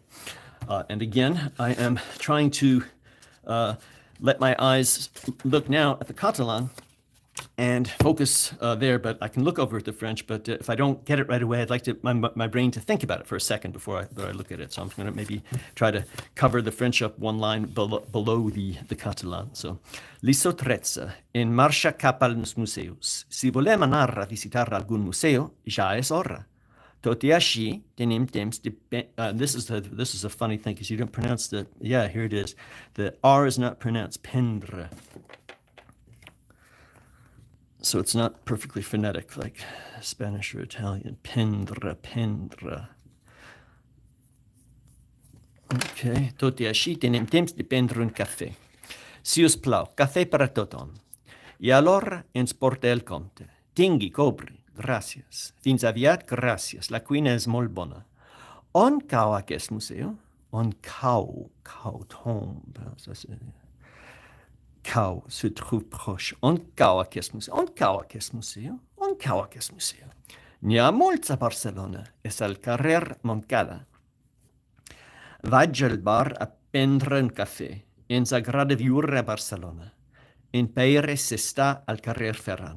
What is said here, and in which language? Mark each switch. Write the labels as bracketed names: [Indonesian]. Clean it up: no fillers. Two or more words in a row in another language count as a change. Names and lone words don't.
[English] And again, I am trying to let my eyes look now at the Catalan and focus there, but I can look over at the French, but if I don't get it right away, I'd like my brain to think about it for a second before I look at it. So I'm going to maybe try to cover the French up one line below the Catalan. [Catalan] So, li sotrezza in marxa cap als museus. Si volem anar a visitar algun museo, ja és hora. Tot i així, tenim temps de... [English] This is a funny thing, because you don't pronounce the... Yeah, here it is. The R is not pronounced pendre. So it's not perfectly phonetic like Spanish or Italian. [Catalan] Pendre, pendre. Okay, tot i així tenim temps de prendre un cafè. Si us plau, cafè per a tothom. I alhora ens porta el compte. Tingui, cobri, gràcies. Fins aviat, gràcies. La cuina és molt bona. On cau aquest museu? [French] On cau tombe. Cau se trouve proche. [Catalan] On cau aquest museu? On cau aquest museu? On cau aquest museu? N'hi ha molts a Barcelona. És al carrer Montcada. Vaig al bar a prendre un cafè. Ens agrada viure a Barcelona. En Pere s'està al carrer Ferran.